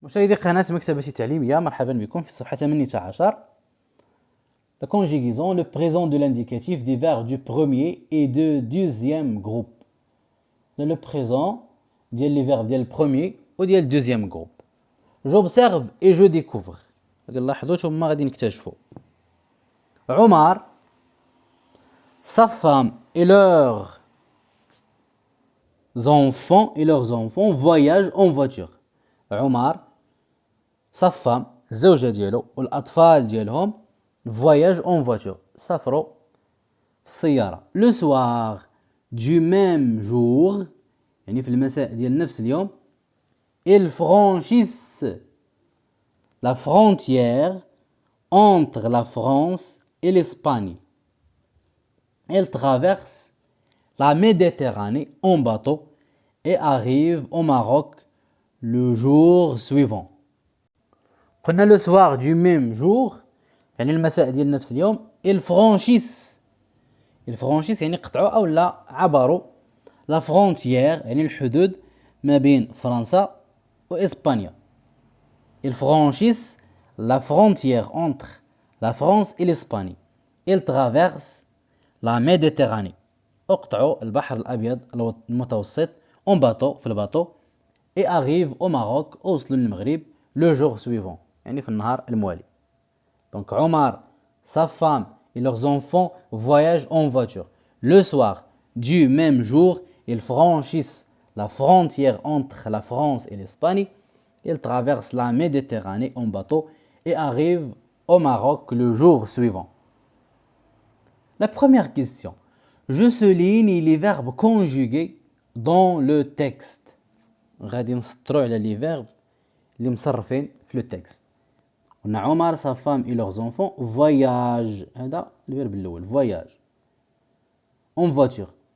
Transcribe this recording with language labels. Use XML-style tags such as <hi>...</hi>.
<ar>مشاهدي قناة مكتبة التعليمية، مرحبا بكم في الصفحة 18.</ar> <fr>La conjugaison, le présent de l'indicatif des verbes du premier et du deuxième groupe. Le présent ديال les verbes ديال premier ou ديال le deuxième groupe. J'observe et je découvre.</fr> <ar>لاحظوا ثم غادي نكتشفوا.</ar> <fr>عمر, sa femme et leurs enfants voyagent en voiture. عمر, sa femme,</fr> <ar>الزوجة ديالو والأطفال ديالهم</ar> <fr>voyagent en voiture.</fr> <ar>سافروا في السيارة.</ar> <fr>Le soir du même jour,</fr> <ar>يعني في المساء ديال نفس اليوم,</ar> <fr>ils franchissent la frontière entre la France et l'Espagne. Ils traversent la Méditerranée en bateau et arrivent au Maroc le jour suivant.</fr> <ar>قلنا</ar> <fr>le soir du même jour,</fr> <ar>يعني المساء ديال نفس اليوم.</ar> <fr>ils franchissent</fr> <ar>يعني قطعوا أو لا عبروا</ar> <fr>la frontière</fr> <ar>يعني الحدود ما بين فرنسا وإسبانيا.</ar> <fr>ils franchissent la frontière entre la France et l'Espagne. ils traversent la Méditerranée.</fr> <ar>اقطعوا البحر الأبيض المتوسط</ar> <fr>en bateau</fr> <ar>في الباطو</ar> <fr>et arrivent au Maroc</fr> <ar>وصلوا للمغرب</ar> <fr>le jour suivant</fr> <ar>يعني في النهار الموالي.</ar> <fr>Donc Omar, sa femme et leurs enfants voyagent en voiture. Le soir du même jour, ils franchissent la frontière entre la France et l'Espagne. Ils traversent la Méditerranée en bateau et arrivent au Maroc le jour suivant. La première question. Je souligne les verbes conjugués dans le texte.</fr> <ar>غادي نسطروا على</ar> <fr>les verbes</fr> <ar>اللي مصرفين في</ar> <fr>le texte. On a Omar, sa femme et leurs enfants voyagent.</fr> <ar>هذا الفيرب الأول</ar> <fr>voyage en voiture.</fr>